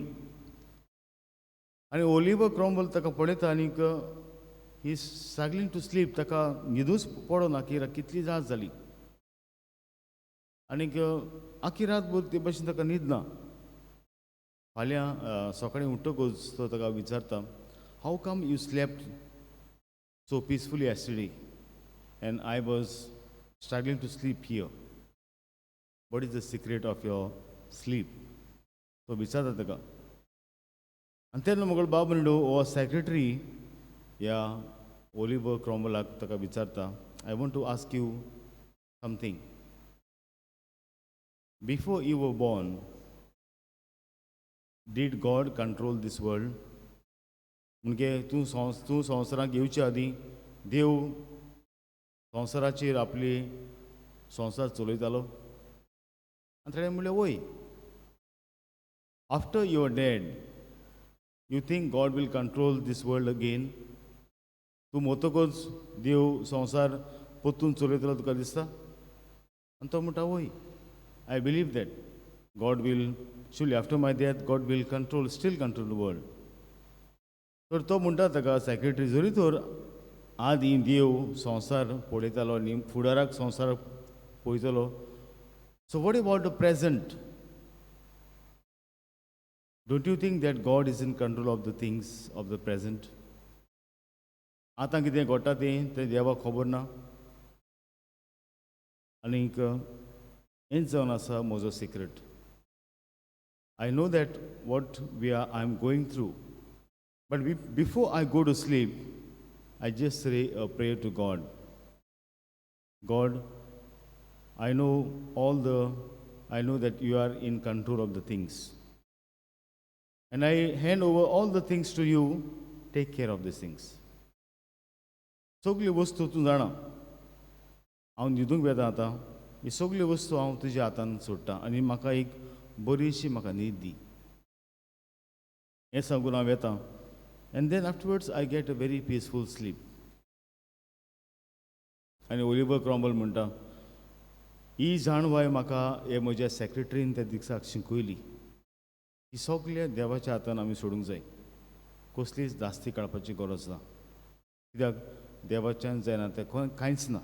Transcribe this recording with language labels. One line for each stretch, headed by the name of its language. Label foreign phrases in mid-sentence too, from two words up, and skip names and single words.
Konkani: आनी ओलिव्ह क्रॉम्बल ताका पळयता आनीक
English: he struggling to sleep.
Konkani: ताका न्हिदूच पडना, कितली रात जाली. आनीक आखी रातभर ते भाशेन ताका न्हीद ना. फाल्यां सकाळीं उठ्ठकूच तो ताका विचारता,
English: How come you slept so peacefully yesterday and I was struggling to sleep here. What is the secret of your sleep?
Konkani: तो विचारता ताका. आनी तेन्ना म्हगेलो बाब म्हणलो, हो सेक्रेटरी ह्या ओलिव्ह क्रॉम्बलाक ताका विचारता,
English: I want to ask you something. Before you were born, did God control this world?
Konkani: म्हणजे तूं संवसाराक येवच्या आदीं देव संवसाराचेर आपली संवसार चलयतालो? आनी ताणें म्हणलें, वय.
English: After you are dead, you think God will control this world again?
Konkani: तूं मोतकूच देव संवसार पोत्तून चलयतलो तुका दिसता? आनी तो म्हणटा, वय,
English: I believe that God will surely after my death God will still control the world.
Konkani: तर तो म्हणटा ताका सेक्रेटरी, जरी तर आदीं देव संवसार पळयतालो आनी फुडाराक संवसार पळयतलो,
English: so what about the present? Don't you think that God is in control of the things of the present? आतां कितें घडटा तें देवाक खबर ना. आनीक हेंच जावन आसा म्हजो सिक्रेट. I know that what I am going through, but before I go to sleep, I just say a prayer to God. God, I know that you are in control of the things. And I hand over all the things to you. Take care of these things.
Konkani: सगळी वस्तू तूं जाणा, हांव न्हिदूंक वेता आतां. ही सगळी वस्तू हांव तुज्या हातांत सोडटां आनी म्हाका एक बरीशी म्हाका न्हीद दी. हें सांगून हांव येतां.
English: And then afterwards I get a very peaceful sleep.
Konkani: आनी ओलिव्ह क्रॉम्बल म्हणटा, ही जाणवाय म्हाका हे म्हज्या सेक्रेटरीन त्या दिसाक शिकयली. ही सगळ्या देवाच्या हातान आमी सोडूंक जाय. कसलीच जास्ती काडपाची गरज ना, कित्याक देवाच्यान जायना तें कांयच ना.